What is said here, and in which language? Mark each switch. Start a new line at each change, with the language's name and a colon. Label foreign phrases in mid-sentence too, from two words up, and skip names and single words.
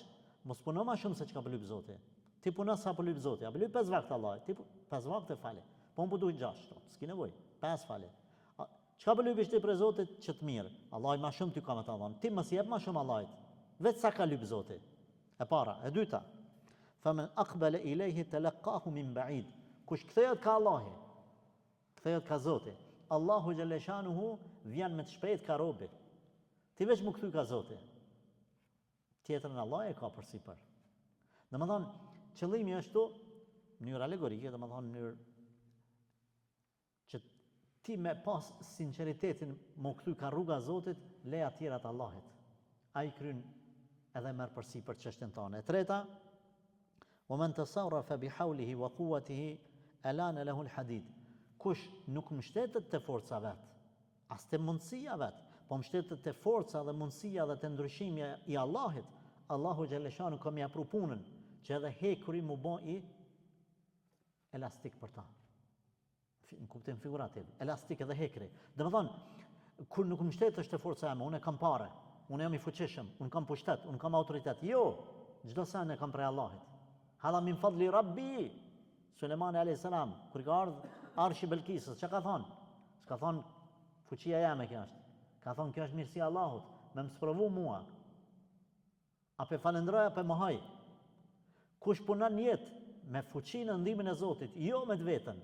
Albanian: Mos puno ma shumë se që ka për lyp Zoti. Ti puno sa për lyp Zoti. A për lyp 5 vakte Allahit. Ti 5 vakte fale. Po më përdu 6. S'ki nevoj. 5 fale. Çka për lypish ti për Zotit që të mirë? Allahit ma shumë ty ka më të dhon. Ti mos jep ma shumë Allahit. Veç sa ka lyp Zoti. E para. E dyta.
Arabic: فمن أقبل إليه تلقاه من بعيد.
Albanian: Kush kthehet ka Allahi, kthehet ka Zoti. Allahu
Arabic: جل شأنه
Albanian: vjen me të shpejt ka robi. Ti veç më kthy ka Zoti. Tjetrën Allah e ka përsipër. Domethënë, qëllimi është në mënyrë alegorike, domethënë në mënyrë që ti me pas sinqeritetin më kthy ka rruga e Zotit, leja të tjera të Allahit. Ai kryen edhe merr përsipër çështën tonë. E treta,
Arabic: ومن تصرف بحوله وقوته ألان له الحديد.
Albanian: Kush nuk mbështetet te forca vet, as te mundësia vet, po mbështetet te forca dhe mundësia dhe te ndryshimi i Allahit, Allahu xhaleshanu ka më apru punën, që edhe hekuri mu bë i elastik për ta. Në kuptim figurativ, elastik edhe hekri. Domethënë, kur nuk mbështetesh te forca ime, unë kam parë, unë jam i fuqishëm, unë kam pushtet, unë kam autoritet. Jo, çdo sa ne kam prej Allahit.
Arabic: هذا من فضل ربي.
Albanian: Sulejmani
Arabic: عليه السلام,
Albanian: kur ka ardhur arshi Belkisës, çka ka thonë? S'ka thonë fuqia jame kjo është. Ka thonë kjo është mirësia e Allahut, me më sprovu mua. A pe falenderoj apo mohoj? Kush punon jetë me fuqinë e ndihmën e Zotit, jo me të vetën.